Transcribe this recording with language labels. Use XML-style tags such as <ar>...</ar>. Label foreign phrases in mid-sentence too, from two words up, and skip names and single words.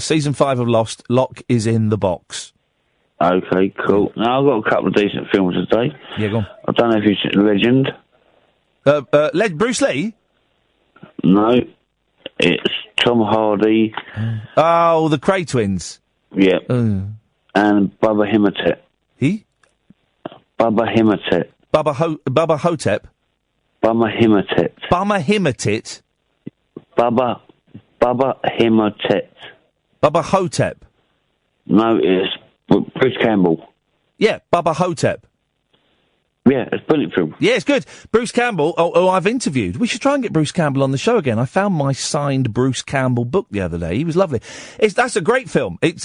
<en>Season 5 of Lost, Locke is in the box. Okay, cool. Now, I've got a couple of decent films today. Yeah, go on. I don't know if you've seen Legend. Bruce Lee? No, it's Tom Hardy. Oh, the Cray twins. Yeah. And Bubba Himmertet. He? Bubba Himmertet. Bubba Hotep? Bubba Himmertet. Bubba Himmertet? Bubba Himmertet. Bubba Hotep? No, it's Bruce Campbell. Yeah, Bubba Hotep. Yeah, it's a brilliant film. Yeah, it's good. Bruce Campbell, who I've interviewed. We should try and get Bruce Campbell on the show again. I found my signed Bruce Campbell book the other day. He was lovely. That's a great film.</en>